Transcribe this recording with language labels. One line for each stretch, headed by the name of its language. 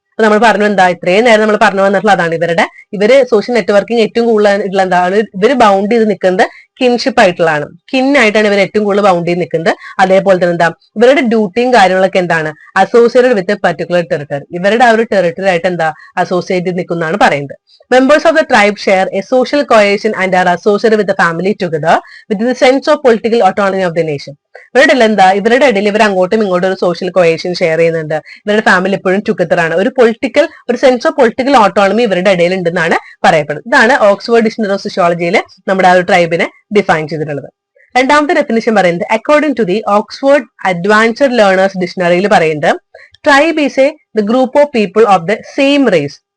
Malayalam: അപ്പൊ നമ്മൾ പറഞ്ഞു ഇത്രയും നേരം നമ്മൾ പറഞ്ഞു വന്നിട്ടുള്ള അതാണ് ഇവര് സോഷ്യൽ നെറ്റ്വർക്കിംഗ് ഏറ്റവും കൂടുതൽ എന്താണ് ഇവര് ബൗണ്ട് ചെയ്ത് നിൽക്കുന്നത് കിൻഷിപ്പ് ആയിട്ടുള്ളതാണ്. കിന്നായിട്ടാണ് ഇവർ ഏറ്റവും കൂടുതൽ ബൗണ്ട് ചെയ്ത് നിൽക്കുന്നത്. അതേപോലെ തന്നെ ഇവരുടെ ഡ്യൂട്ടിയും കാര്യങ്ങളൊക്കെ
English: Associated with particular territory.
Malayalam: ഇവരുടെ ആ ഒരു ടെറിട്ടറി ആയിട്ട് അസോസിയേറ്റ് ചെയ്ത് നിൽക്കുന്നതാണ് പറയുന്നത്.
English: Members of the tribe share a social cohesion and are associated with the family together with the sense of political autonomy of the nation.
Malayalam: ഇവരുടെ എന്താ, ഇവരുടെ ഇടയിൽ ഇവർ അങ്ങോട്ടും ഇങ്ങോട്ടും ഒരു സോഷ്യൽ കൊഹേഷൻ ഷെയർ ചെയ്യുന്നുണ്ട്. ഇവരുടെ ഫാമിലി എപ്പോഴും ടുഗദർ ആണ്. ഒരു സെൻസ് ഓഫ് പൊളിറ്റിക്കൽ ഓട്ടോണമി ഇവരുടെ ഇടയിൽ ഉണ്ടെന്നാണ് പറയപ്പെടുന്നത്. ഇതാണ് ഓക്സ്ഫോർഡ് ഡിക്ഷണറി ഓഫ് സോഷ്യോളജിയിൽ നമ്മുടെ ആ ഒരു ട്രൈബിനെ ഡിഫൈൻ ചെയ്തിട്ടുള്ളത്. രണ്ടാമത്തെ ഡെഫിനിഷൻ പറയുന്നത് according to the Oxford advanced learners ഡിക്ഷണറിയിൽ പറയുന്നത്
English: Tribe is the group of people of the same race.